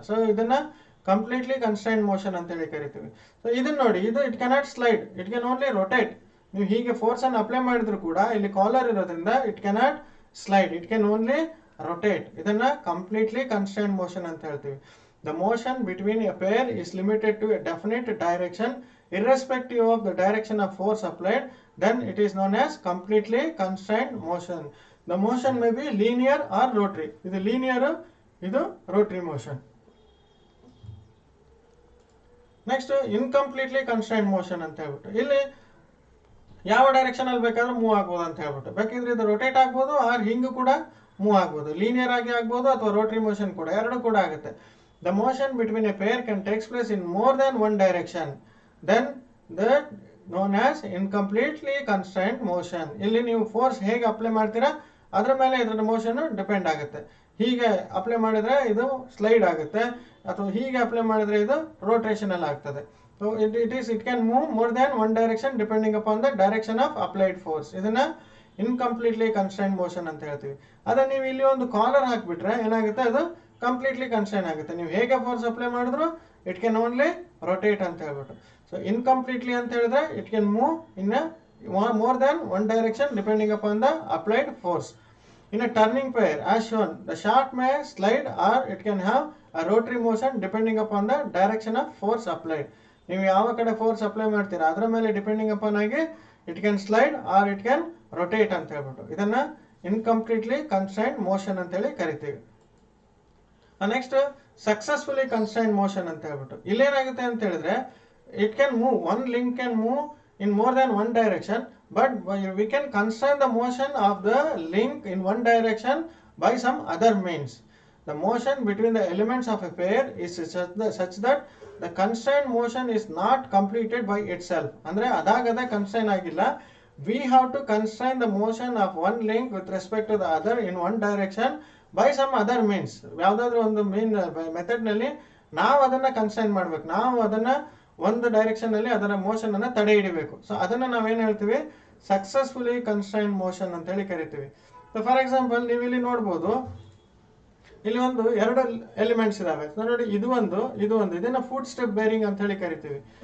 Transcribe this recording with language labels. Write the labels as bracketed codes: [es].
[kn] So ಇದನ್ನ completely constrained motion ಅಂತ ಹೇಳಿ ಕರಿತೀವಿ. ಸೊ ಇದನ್ನ ನೋಡಿ, ಇದು [en] It cannot slide, it can only rotate. [kn] ನೀವು ಹೀಗೆ ಫೋರ್ಸ್ ಅನ್ನು ಅಪ್ಲೈ ಮಾಡಿದ್ರು ಕೂಡ ಇಲ್ಲಿ ಕಾಲರ್ ಇರೋದ್ರಿಂದ it cannot slide, it can only rotate. ಇದನ್ನ ಕಂಪ್ಲೀಟ್ಲಿ ಕನ್ಸ್ಟ್ರೈನ್ಡ್ ಮೋಷನ್ ಅಂತ ಹೇಳ್ತೀವಿ. [en] The motion between a pair is limited to a definite direction irrespective of the direction of force applied, then it is known as completely constrained motion. The motion may be linear or rotary. Idu linear, idu rotary motion. Next, incompletely constrained motion [kn] ಅಂತ ಹೇಳ್ಬಿಟ್ಟು. ಇಲ್ಲಿ ಯಾವ direction ಅಲ್ಲಿ ಬೇಕಾದ್ರೂ move ಆಗ್ಬೋದು ಅಂತ ಹೇಳ್ಬಿಟ್ಟು. ಬೇಕಿದ್ರೆ ಇದು ರೊಟೇಟ್ ಆಗ್ಬೋದು, ಆರ್ ಹಿಂಗೂ ಕೂಡ ಮೂವ್ ಆಗ್ಬೋದು. ಲೀನಿಯರ್ ಆಗಿ ಆಗ್ಬೋದು ಅಥವಾ ರೋಟರಿ ಮೋಷನ್ ಕೂಡ, ಎರಡು ಕೂಡ ಆಗುತ್ತೆ. [en] The motion between a pair can take place in more than one direction, then that known as incompletely constrained motion. [kn] ಇಲ್ಲಿ ನೀವು ಫೋರ್ಸ್ ಹೇಗೆ ಅಪ್ಲೈ ಮಾಡ್ತೀರಾ ಅದರ ಮೇಲೆ ಇದರ ಮೋಷನ್ ಡಿಪೆಂಡ್ ಆಗುತ್ತೆ. ಹೀಗೆ ಅಪ್ಲೈ ಮಾಡಿದ್ರೆ ಇದು ಸ್ಲೈಡ್ ಆಗುತ್ತೆ, ಅಥವಾ ಹೀಗೆ ಅಪ್ಲೈ ಮಾಡಿದ್ರೆ ಇದು ರೋಟೇಷನಲ್ ಆಗ್ತದೆ. [en] So it can move more than one direction depending upon the direction of applied force. [kn] ಇದನ್ನ ಇನ್ಕಂಪ್ಲೀಟ್ಲಿ ಕನ್ಸ್ಟ್ರೈನ್ಡ್ ಮೋಷನ್ ಅಂತ ಹೇಳ್ತೀವಿ. ಅದೇ ನೀವು ಇಲ್ಲಿ ಒಂದು ಕಾಲರ್ ಹಾಕ್ಬಿಟ್ರೆ ಏನಾಗುತ್ತೆ, ಅದು ಕಂಪ್ಲೀಟ್ಲಿ ಕನ್ಸ್ಟ್ರೈನ್ ಆಗುತ್ತೆ. ನೀವು ಹೇಗೆ ಫೋರ್ಸ್ ಅಪ್ಲೈ ಮಾಡಿದ್ರು [en] it can only rotate [kn] ಅಂತ ಹೇಳ್ಬಿಟ್ಟು. [en] so incompletely [kn] ಅಂತ ಹೇಳಿದ್ರೆ [en] It can move in more than one direction depending upon the applied force. In a turning pair as shown, the shaft may slide or it can have a rotary motion depending upon the direction of force applied. [kn] ನೀವು ಯಾವ ಕಡೆ force apply ಮಾಡ್ತೀರಾ ಅದರ ಮೇಲೆ depending upon ಆಗಿ [en] it can slide or it can rotate [kn] ಅಂತ ಹೇಳ್ಬಿಟ್ಟು. ಇದನ್ನ ಇನ್ಕಂಪ್ಲೀಟ್ಲಿ ಕನ್ಸ್ಟ್ರೈನ್ಡ್ ಮೋಷನ್ ಅಂತ ಹೇಳಿ ಕರಿತೀವಿ. [en] next successfully constrained motion [kn] ಅಂತ ಹೇಳ್ಬಿಟ್ಟು. ಇಲ್ಲೇನಾಗುತ್ತೆ ಅಂತ ಹೇಳಿದ್ರೆ [en] It can move, one link can move in more than one direction, but we can constrain the motion of the link in one direction by some other means. The motion between the elements of a pair is such that the constrained motion is not completed by itself. [kn] Andre adagada constrain agilla, [en] we have to constrain the motion of one link with respect to the other in one direction by some other means. [kn] ಯಾವ್ದಾದ್ರು ಒಂದು ಮೀನ್ method ನಲ್ಲಿ ನಾವು ಅದನ್ನ constrain ಮಾಡ್ಬೇಕು, ನಾವು ಅದನ್ನ ಒಂದು direction ಅಲ್ಲಿ ಅದರ ಮೋಷನ್ ಅನ್ನ ತಡೆ ಹಿಡಿಬೇಕು. ಸೊ ಅದನ್ನ ನಾವೇನ್ ಹೇಳ್ತೀವಿ, ಸಕ್ಸಸ್ಫುಲಿ ಕನ್ಸ್ಟ್ರೈನ್ಡ್ ಮೋಷನ್ ಅಂತ ಹೇಳಿ ಕರಿತೀವಿ. ಸೊ ಫಾರ್ ಎಕ್ಸಾಂಪಲ್ ನೀವು ಇಲ್ಲಿ ನೋಡ್ಬೋದು, ಇಲ್ಲಿ ಒಂದು ಎರಡು ಎಲಿಮೆಂಟ್ಸ್ ಇದಾವೆ ನೋಡಿ, ಇದು ಒಂದು ಇದನ್ನ ಫುಟ್ ಸ್ಟೆಪ್ ಬೇರಿಂಗ್ ಅಂತ ಹೇಳಿ ಕರಿತೀವಿ.